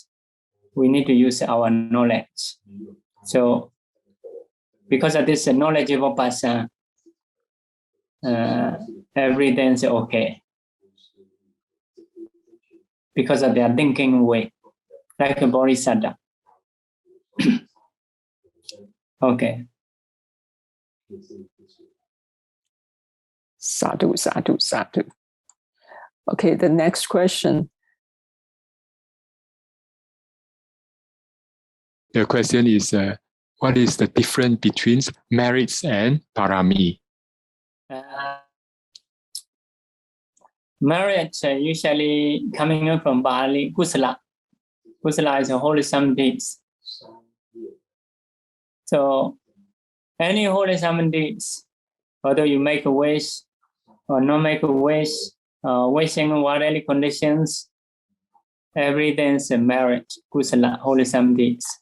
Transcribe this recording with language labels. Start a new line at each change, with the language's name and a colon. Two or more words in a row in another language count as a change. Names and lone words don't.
English: We need to use our knowledge. So because of this knowledgeable person, everything is okay. Because of their thinking way, like a bodhisattva. Okay.
Pali: Sadhu, sadhu, sadhu.
English: Okay, the next question. The question is, what is the difference between merits and Pāramī? Merit usually coming from Bali, kusala. Kusala is a wholesome deeds. So any wholesome deeds, whether you make a wish or not make a wish, wishing whatever conditions, everything is a merit, kusala, wholesome deeds.